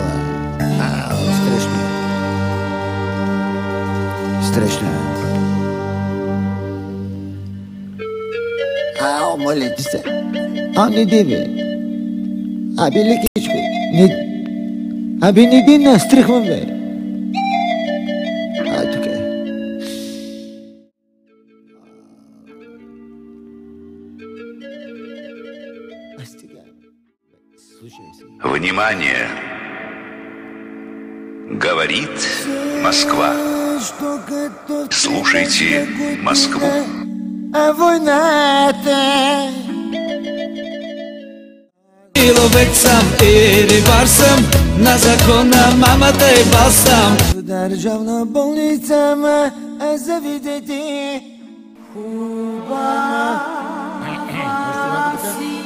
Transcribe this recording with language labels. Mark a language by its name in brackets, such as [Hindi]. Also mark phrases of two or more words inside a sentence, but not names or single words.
[Bulgarian] Страшно. Страшно. Моля ти се. Не диви. Лекичко. Не ди настръхвам, бе. Така. [Russian] Внимание! Говорит Москва. Слушайте Москву. [Bulgarian] Войната. Ловец съм и рибар съм, на закона мамата и бал съм. В държавна болница ме завидете. Хубава си.